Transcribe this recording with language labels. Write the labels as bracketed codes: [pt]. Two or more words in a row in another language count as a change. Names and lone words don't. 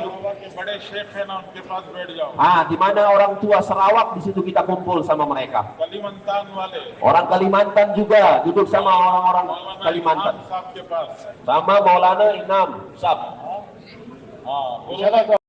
[hi] सरवा के बड़े शेख हैं ना, उनके पास बैठ जाओ। [ms] Di mana orang tua Sarawak di situ kita kumpul sama mereka. [hi] कलीमंतान वाले [ms] Orang Kalimantan juga duduk sama orang-orang [hi] मौलाना [ms] Kalimantan. [hi] इमाम साहब के पास। [ms] Sama Maulana Inam Sab. [hi] हाँ, InsyaAllah